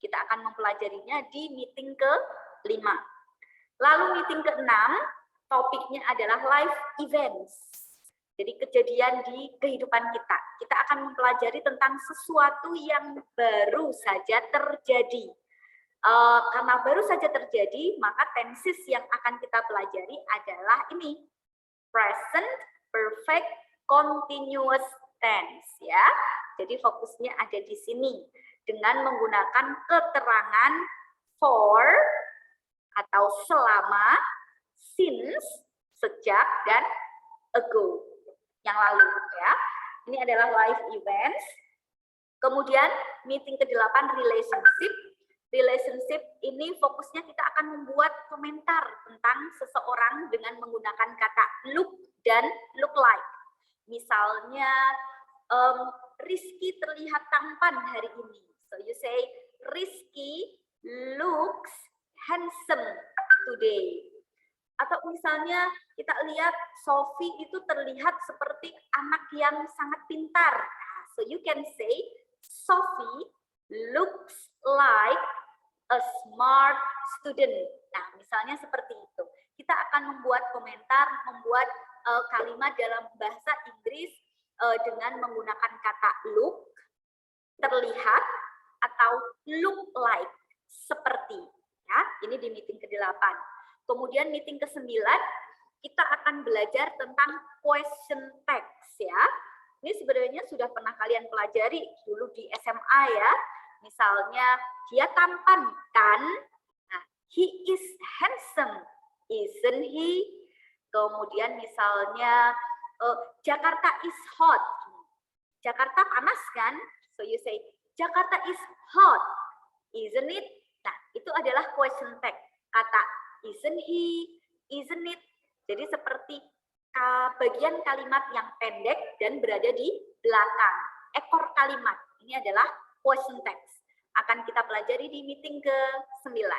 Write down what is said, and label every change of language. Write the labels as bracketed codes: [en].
[id] Kita akan mempelajarinya di meeting ke-5. Lalu meeting ke-6, topiknya adalah life events. Jadi kejadian di kehidupan kita. Kita akan mempelajari tentang sesuatu yang baru saja terjadi. Karena baru saja terjadi, maka tenses yang akan kita pelajari adalah ini. [en] Present, perfect, continuous tense. [id] Ya. Jadi fokusnya ada di sini. Dengan menggunakan keterangan for atau selama, since, sejak, dan ago, yang lalu ya. Ini adalah live events. Kemudian meeting ke-8 relationship. Relationship ini fokusnya kita akan membuat komentar tentang seseorang dengan menggunakan kata look dan look like. Misalnya Rizky terlihat tampan hari ini. [en] So you say Rizky looks handsome today. [id] Atau misalnya kita lihat Sophie itu terlihat seperti anak yang sangat pintar. [en] So you can say Sophie looks like a smart student. [id] Nah, misalnya seperti itu. Kita akan membuat komentar, membuat kalimat dalam bahasa Inggris dengan menggunakan kata look, terlihat, atau look like, seperti. Ya, ini di meeting ke-8. Kemudian meeting ke-9, kita akan belajar tentang question text ya. Ini sebenarnya sudah pernah kalian pelajari dulu di SMA ya. Misalnya, dia tampan kan? [en] Nah, he is handsome, isn't he? [id] Kemudian misalnya, [en] Jakarta is hot. [id] Jakarta panas kan? [en] So you say, Jakarta is hot, isn't it? [id] Nah, itu adalah question text. Kata [en] isn't he, isn't it. [id] Jadi seperti bagian kalimat yang pendek dan berada di belakang. Ekor kalimat. Ini adalah question text. Akan kita pelajari di meeting ke-9.